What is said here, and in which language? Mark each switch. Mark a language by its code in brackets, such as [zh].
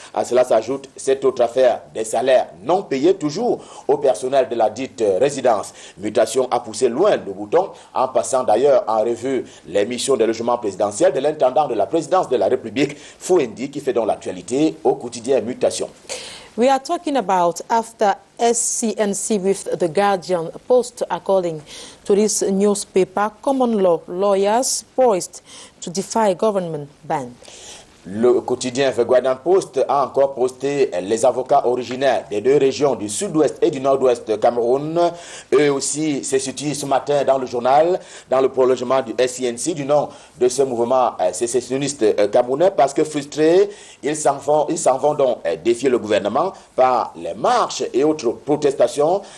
[fr] À cela s'ajoute cette autre affaire des salaires non payés toujours au personnel de la dite résidence. Mutation a poussé loin le bouton en passant d'ailleurs en revue les missions de logement présidentiel de l'intendant de la présidence de la République, Fouendi, qui fait donc l'actualité au quotidien Mutation. [en] We are talking about after SCNC with the Guardian Post, according to this newspaper, common law lawyers poised to defy government ban. [fr] Le quotidien The Guardian Post a encore posté les avocats originaires des deux régions du sud-ouest et du nord-ouest de Cameroun. Eux aussi se situent ce matin dans le journal, dans le prolongement du SCNC, du nom de ce mouvement sécessionniste camerounais, parce que frustrés, ils s'en vont donc défier le gouvernement par les marches et autres protestations.